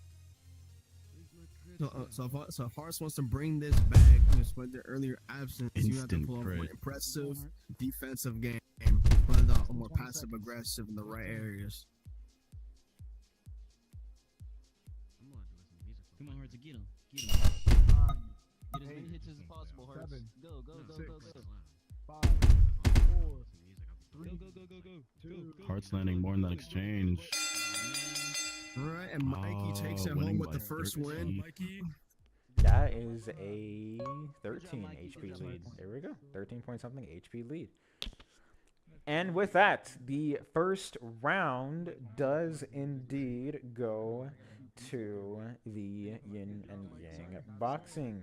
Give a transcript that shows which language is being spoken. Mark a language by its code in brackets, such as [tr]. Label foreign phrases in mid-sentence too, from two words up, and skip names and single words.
[en] So if Heartz wants to bring this back, despite their earlier absence, you have to Instant pull off crit. an impressive defensive game, but a more passive aggressive in the right areas. Come on, Heartz, get him. Get him. Get as many hits as possible, Heartz. 7, Go, go, go, 6, go, go. 5, 4, 3, Go, go, go, go, go. 2, Heart's landing more in that exchange. All right, and Mikey takes it winning home with by the first win. 13. Mikey. That is a 13 HP lead. There we go. 13 point something HP lead. And with that, the first round does indeed go to the Yin and Yang Boxing.